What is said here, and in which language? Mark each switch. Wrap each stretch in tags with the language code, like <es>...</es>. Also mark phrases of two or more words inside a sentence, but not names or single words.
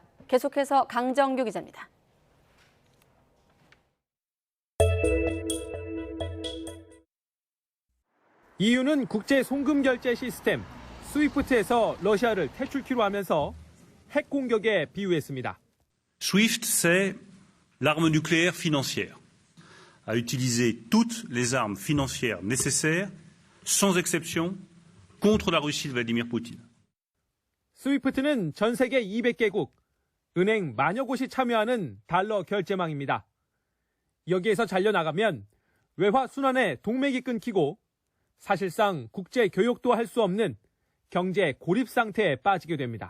<ko>계속해서 강정규 기자입니다. EU는 국제 송금 결제 시스템 스위프트에서 러시아를 퇴출키로 하면서 핵 공격에 비유했습니다.</ko> <fr>SWIFT, c'est l'arme nucléaire financière, à utiliser toutes les armes financières nécessaires, sans exception, contre la Russie de Vladimir Poutine.</fr> <ko>스위프트는 전 세계 200개국, 은행 만여 곳이 참여하는 달러 결제망입니다. 여기에서 잘려나가면 외화 순환의 동맥이 끊기고 사실상 국제 교역도 할 수 없는 경제 고립 상태에 빠지게 됩니다.</ko>